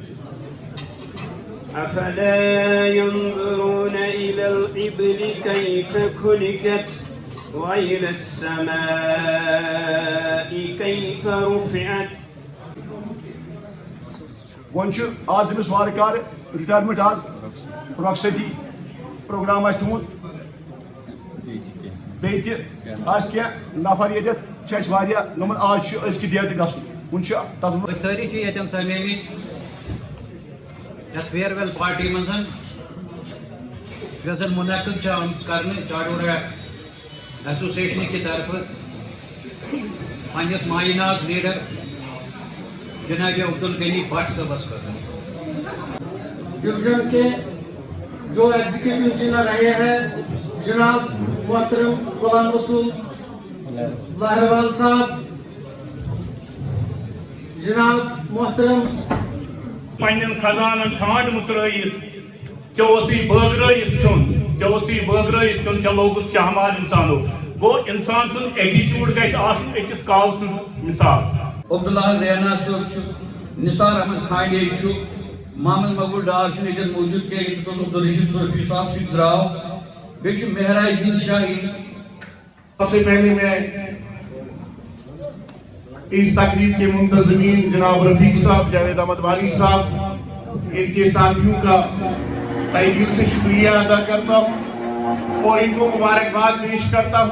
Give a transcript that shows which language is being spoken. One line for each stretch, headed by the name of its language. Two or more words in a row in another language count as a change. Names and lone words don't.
Arabic: أفلا ينظرون إلى الإبل كيف خلقت وإلى السماء كيف رفعت
Kashmiri: ونچ آز أمس وارکار رٹائرمنٹ آز رخصتی پروگرام آس تھومت بیٚیہِ تہِ آسہِ کینٛہہ نفر ییٚتٮ۪تھ چھِ اَسہِ واریاہ نوٚمُت آز چھُ أزکہِ ڈیٹہِ گژھُن وُنہِ چھُ تَتھ منٛز سٲری چھِ ییٚتٮ۪ن سَمیمٕتۍ یَتھ
English: farewell party
Kashmiri: منٛز یۄس زَن مُنعقد چھِ آمٕژ کرنہٕ چاڈورا ایسوسیشنہٕ کہِ طرفہٕ پنٛنِس معینات لیڈر جناب عبدل غنی بٹ صٲبس خٲطرٕ
Urdu: ڈویژن کے جو ایگزیکٹو انجینئر رہے ہیں جناب محترم غلام رسول لاہروال صاحب، جناب محترم
Kashmiri: پنن خزانن ٹھانڈ مچرائت چوسی بٲگرٲیِتھ کھیوٚن ژےٚ لوگُتھ شہمال انسانو گوٚو انسان سُنٛد ایٹیچیوٗڈ گژھِ آسُن أکِس کاو سٕنٛز مِثال عبداللہ ریانا صٲب چھُ، نثار احمد خانڈے چھُ، محمد مقبول ڈار چھُنہٕ ییٚتٮ۪ن موٗجوٗد کینٛہہ ییٚتٮ۪تھ اوس عبدالرشید صوفی صاحب سُہ تہِ درٛاو، بیٚیہِ چھُ مہراج الدین شاہی۔
Urdu: سب سے پہلے میں اس تقریب کے منتظمین جناب رفیق صاحب، جاوید احمد والی صاحب، ان کے ساتھیوں کا تہہ دل سے شکریہ ادا کرتا ہوں اور ان کو مبارکباد پیش کرتا ہوں۔